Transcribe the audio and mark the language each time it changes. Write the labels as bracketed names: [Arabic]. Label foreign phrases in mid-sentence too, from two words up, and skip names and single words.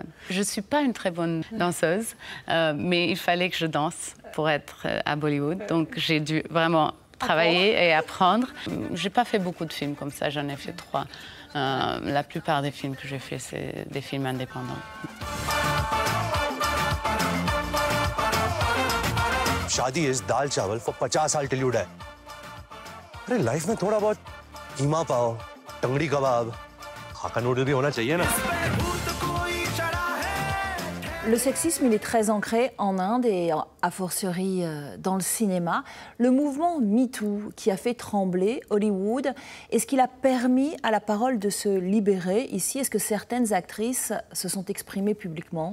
[French] Je ne suis pas une très bonne danseuse, mais il fallait que je danse pour être à Bollywood. Donc j'ai dû vraiment travailler et apprendre. Je n'ai pas fait beaucoup de films comme ça, j'en ai fait 3. La plupart des films que j'ai fait, c'est des films indépendants. [English] शादी इज [Hindi] दाल चावल [English] for 50 साल till you die। [Hindi] अरे लाइफ में थोड़ा बहुत कीमा पाव, टंगड़ी कबाब, हाका नूडल भी होना चाहिए ना। [French] Le sexisme, il est très ancré en Inde et a fortiori dans le cinéma. Le mouvement MeToo qui a fait trembler Hollywood, est-ce qu'il a permis à la parole de se libérer ici? Est-ce que certaines actrices se sont exprimées publiquement?